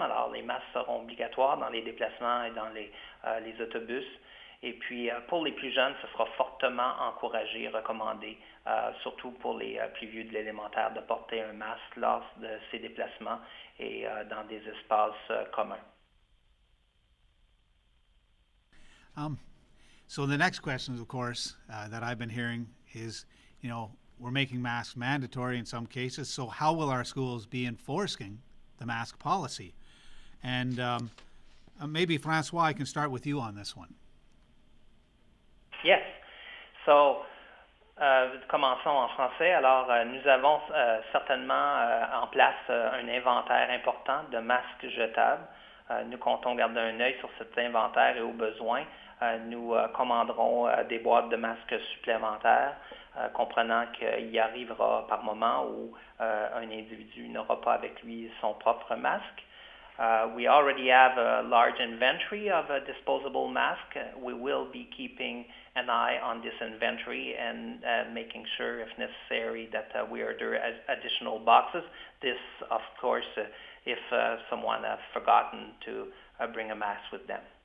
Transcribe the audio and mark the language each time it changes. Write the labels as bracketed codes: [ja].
[fr] Alors, les masques seront obligatoires dans les déplacements et dans les autobus. Et puis, pour les plus jeunes, ce sera fortement encouragé, recommandé, surtout pour les plus vieux de l'élémentaire, de porter un masque lors de ces déplacements et dans des espaces communs. [en] So the next question, of course, that I've been hearing is, we're making masks mandatory in some cases. So how will our schools be enforcing the mask policy? And maybe, François, I can start with you on this one. Yes. [fr] So, commençons en français. Alors, nous avons certainement en place un inventaire important de masques jetables. Nous comptons garder un œil sur cet inventaire et au besoin, nous commanderons des boîtes de masques supplémentaires, comprenant qu'il y arrivera par moment où un individu n'aura pas avec lui son propre masque. [en] We already have a large inventory of disposable masks. We will be keeping an eye on this inventory and making sure, if necessary, that we order additional boxes. This, of course, if someone has forgotten to bring a mask with them.